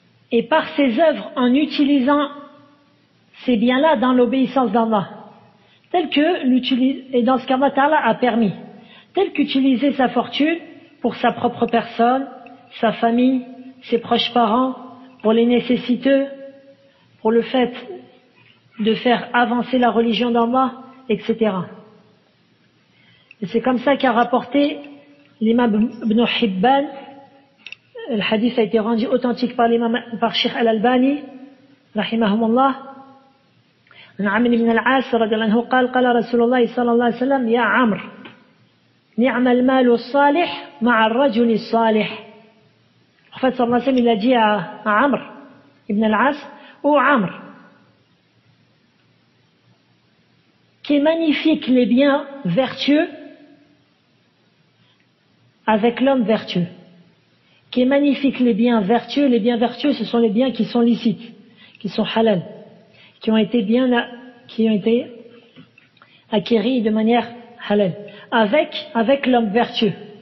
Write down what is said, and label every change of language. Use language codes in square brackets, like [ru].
[fr] Et par ses œuvres, en utilisant ces biens-là dans l'obéissance d'Allah, et dans ce qu'Allah Ta'ala a permis, tel qu'utiliser sa fortune pour sa propre personne, sa famille, ses proches parents, pour les nécessiteux, pour le fait de faire avancer la religion d'Allah, etc. Et c'est comme ça qu'a rapporté l'imam Ibn Hibban. Le hadith a été rendu authentique par Cheikh Al-Albani, rahimahumullah. [ar] عن عمرو بن العاص رضي الله عنه قال قال رسول الله صلى الله عليه وسلم يا عمرو نعم المال الصالح مع الرجل الصالح. [fr] En fait, sallallahu alayhi wa sallam, il a dit à Amr ibn al-As, ô Amr, qui est magnifique les biens vertueux avec l'homme vertueux. Qui est magnifique les biens vertueux ce sont les biens qui sont licites, qui sont halal, qui ont été acquéris de manière halal, avec l'homme vertueux.